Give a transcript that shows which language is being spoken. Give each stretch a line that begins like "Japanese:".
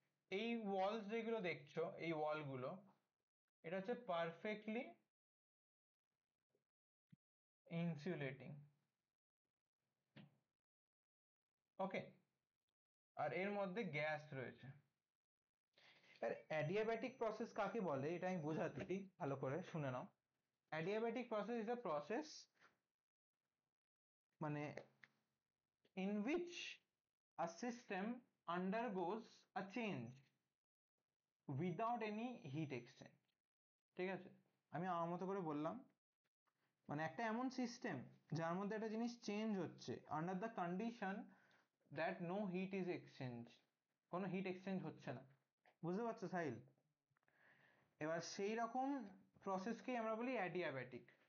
Bangla: এই ওয়ালস যেগুলো দেখছো, এই ওয়ালগুলো, এটা হচ্ছে পারফেক্টলি ইনসুলেটিং, ওকে? আর এর মধ্যে গ্যাস রয়েছে। আর অ্যাডিয়াব্যাটিক প্রসেস কাকে বলে এটা আমি বোঝাচ্ছি, ভালো করে শুনে নাও।
English: adiabatic process is a process মানে in which a system undergoes a change without any heat exchange,
Bangla: ঠিক আছে? আমি আমার মতো করে বললাম, মানে একটা এমন সিস্টেম যার মধ্যে একটা জিনিস চেঞ্জ হচ্ছে
English: under the condition that no heat is exchange,
Bangla: কোনো হিট এক্সচেঞ্জ হচ্ছে না। বুঝতে পারছো সাহিল? এবার সেই রকম প্রসেসকেই আমরা বলি অ্যাডিয়াব্যাটিক।